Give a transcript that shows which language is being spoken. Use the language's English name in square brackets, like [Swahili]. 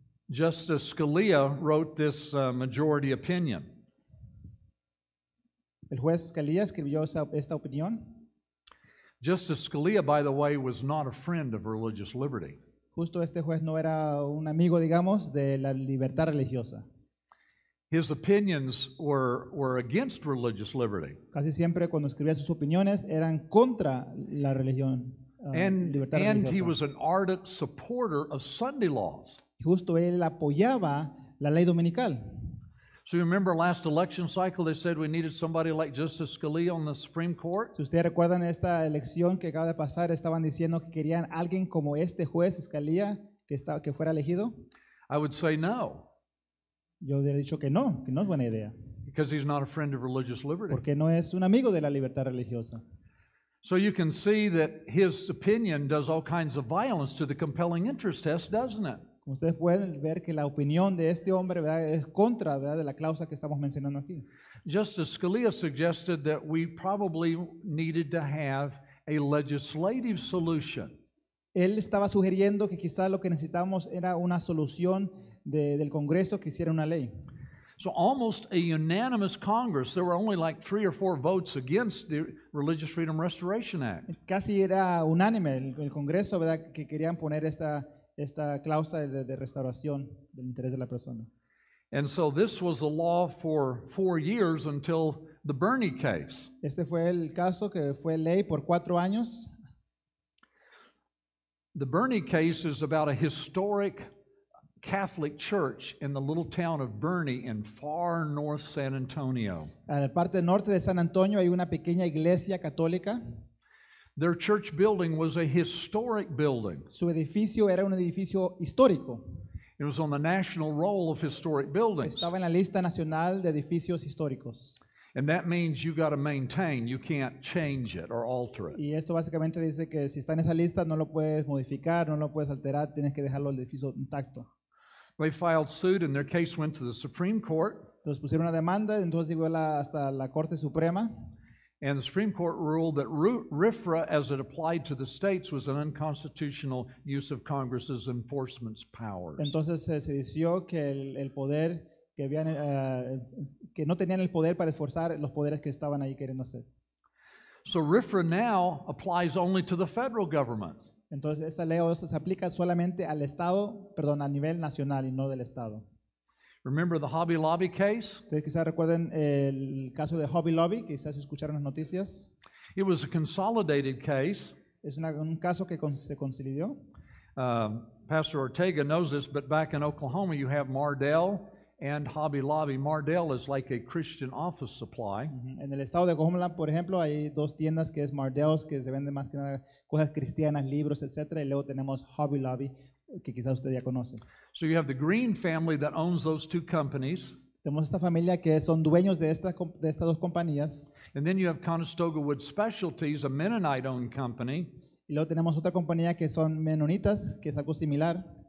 [English] Justice Scalia wrote this majority opinion. [Spanish] El juez Scalia escribió esta opinión. [English] Justice Scalia, by the way, was not a friend of religious liberty. [Spanish] Justo este juez no era un amigo, digamos, de la libertad religiosa. [English] His opinions were against religious liberty. [Spanish] Casi siempre cuando escribía sus opiniones eran contra la religión, libertad [English] And he [Spanish] religiosa. [English] was an ardent supporter of Sunday laws. [Spanish] Justo él apoyaba la ley dominical. [English] So you remember last election cycle, they said we needed somebody like Justice Scalia on the Supreme Court? [Spanish] Si ustedes recuerdan esta elección que acaba de pasar, estaban diciendo que querían alguien como este juez Scalia que fuera elegido. [English] I would say no, [Spanish] Yo hubiera dicho que no es buena idea, [English] because he's not a friend of religious liberty. [Spanish] porque no es un amigo de la libertad religiosa. [English] So you can see that his opinion does all kinds of violence to the compelling interest test, doesn't it? [Spanish] Como ustedes pueden ver que la opinión de este hombre, ¿verdad?, es contra, ¿verdad?, de la cláusula que estamos mencionando aquí. [English] Justice Scalia suggested that we probably needed to have a legislative solution. [Spanish] Él estaba sugiriendo que quizás lo que necesitábamos era una solución del Congreso que hiciera una ley. [English] So almost a unanimous Congress, there were only like 3 or 4 votes against the Religious Freedom Restoration Act. [Spanish] Casi era unánime el Congreso, ¿verdad?, que querían poner esta cláusula de restauración del interés de la persona. [English] And so this was the law for 4 years until the Bernie case. [Spanish] Este fue el caso que fue ley por 4 años. [English] The Bernie case is about a historic Catholic church in the little town of Bernie in far north San Antonio. [Spanish] A la parte norte de San Antonio hay una pequeña iglesia católica. [English] Their church building was a historic building. [Spanish] Su edificio era un edificio histórico. [English] It was on the national roll of historic buildings. [Spanish] Estaba en la lista nacional de edificios históricos. [English] And that means you got to maintain, you can't change it or alter it. [Spanish] Y esto básicamente dice que si está en esa lista no lo puedes modificar, no lo puedes alterar, tienes que dejarlo el edificio intacto. [English] They filed suit and their case went to the Supreme Court. [Spanish] Entonces pusieron una demanda, entonces llegó hasta la Corte Suprema. [English] And the Supreme Court ruled that RFRA, as it applied to the states, was an unconstitutional use of Congress's enforcement powers. [Spanish] Entonces se decidió que el poder que habían, que no tenían el poder para esforzar los poderes que estaban ahí queriendo hacer. [English] So RFRA now applies only to the federal government. [Spanish] Entonces esta ley se aplica solamente al Estado, perdón, a nivel nacional y no del Estado. [English] Remember the Hobby Lobby case? [Spanish] Ustedes quizás recuerden el caso de Hobby Lobby, quizás escucharon las noticias. [English] It was a consolidated case. [Spanish] Es un caso que se concilió. [English] Pastor Ortega knows this, but back in Oklahoma you have Mardell and Hobby Lobby. Mardell is like a Christian office supply. [Spanish] En el estado de Oklahoma, por ejemplo, hay 2 tiendas que es Mardell's, que se venden más que nada cosas cristianas, libros, etcétera, y luego tenemos Hobby Lobby, que quizás usted ya conoce. [English] So you have the Green family that owns those two companies, [Spanish] Tenemos esta familia que son dueños de estas dos compañías. [English] and then you have Conestoga Wood Specialties, a Mennonite-owned company, [Spanish] Y luego tenemos otra compañía que son menonitas, que es algo similar.